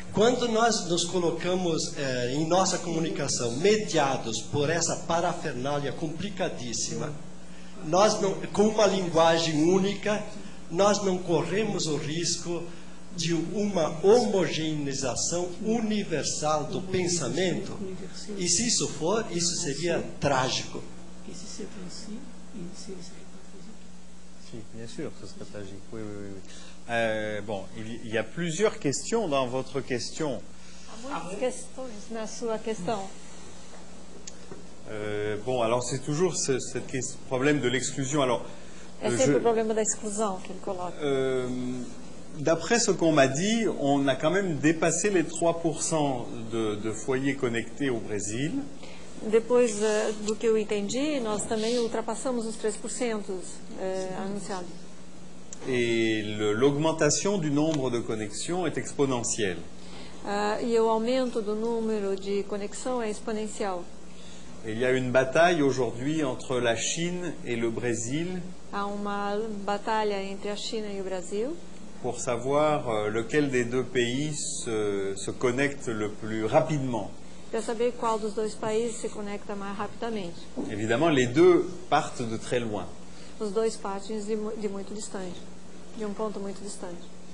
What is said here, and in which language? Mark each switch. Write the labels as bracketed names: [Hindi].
[Portuguese] Quando nós nos colocamos em nossa comunicação mediados por essa parafernália complicadíssima, nós não, com uma linguagem única, nós não corremos o risco de uma homogeneização universal do pensamento. E se isso for, isso seria trágico. [French] Si, bien sûr, ce serait tragique. Oui, oui, oui. Bon, il y a plusieurs questions dans votre question. [Portuguese] Há muitas questões na sua questão. [French] Bon, alors c'est toujours ce problème de l'exclusion. Alors, [Portuguese] É sempre o problema da exclusão que ele coloca. [French] D'après ce qu'on m'a dit, on a quand même dépassé les 3% de foyers connectés au Brésil. [Portuguese] Depois do que eu entendi, nós também ultrapassamos os 3% anunciados. [French] Et l'augmentation du nombre de connexions est exponentielle. [Portuguese] E o aumento do número de conexão é exponencial. [French] Et il y a une bataille aujourd'hui entre la Chine et le Brésil. [Portuguese] Há uma batalha entre a China e o Brasil. [French] Pour savoir lequel des deux pays se connecte le plus rapidement. [Portuguese] Para saber qual dos dois países se conecta mais rapidamente. [French] Évidemment, les deux partent de très loin. [Portuguese] os dois partem de muito distante, de um ponto muito distante.